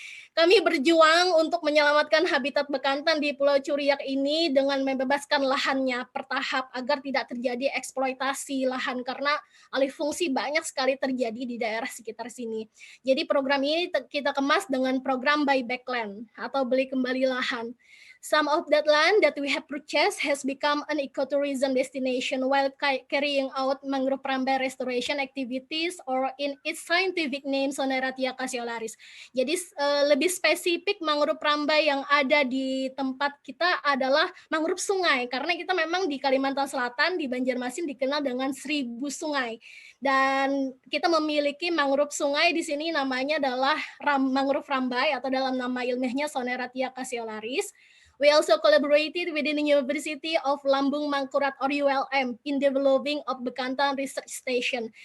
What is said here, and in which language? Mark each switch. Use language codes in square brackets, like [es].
[id] Kami berjuang untuk menyelamatkan habitat Bekantan di Pulau Curiak ini dengan membebaskan lahannya bertahap agar tidak terjadi eksploitasi lahan karena alih fungsi banyak sekali terjadi di daerah sekitar sini. Jadi program ini kita kemas dengan program buyback land atau beli kembali lahan. [en] Some of that land that we have purchased has become an ecotourism destination while carrying out mangrove rambai restoration activities, or in its scientific name Soneratia cassiolaris. [id] Jadi lebih spesifik mangrove rambai yang ada di tempat kita adalah mangrove sungai, karena kita memang di Kalimantan Selatan, di Banjarmasin dikenal dengan 1000 sungai. Dan kita memiliki mangrove sungai di sini namanya adalah mangrove rambai atau dalam nama ilmiahnya Soneratia cassiolaris. [en] We also collaborated within the University of Lambung Mangkurat or ULM in developing of Bekantan Research Station.